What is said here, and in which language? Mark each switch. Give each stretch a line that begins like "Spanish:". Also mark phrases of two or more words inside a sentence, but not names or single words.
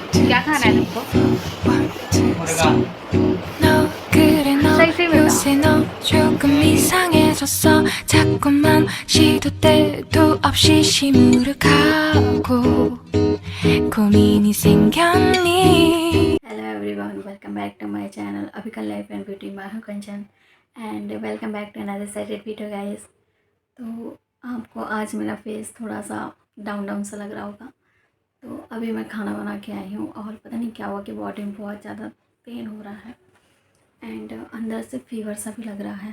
Hindi: क्या खाना है तुमको? मुर्गा।
Korean: 너 그래 너 요새 너 조금 이상해졌어 자꾸만 시도 때도 없이 시무룩하고 고민이 생겼니.
English: Hello everyone, welcome back to my channel अभी का लाइफ एंड ब्यूटी।
Hindi: मैं हूँ
English: कंचन and welcome back to another setted video guys.
Hindi: तो आपको आज मेरा फेस थोड़ा सा
English: down down
Hindi: सा लग रहा होगा। तो अभी मैं खाना बना के आई हूँ और पता नहीं क्या हुआ कि बॉडी में बहुत ज़्यादा पेन हो रहा है एंड अंदर से फीवर सा भी लग रहा है।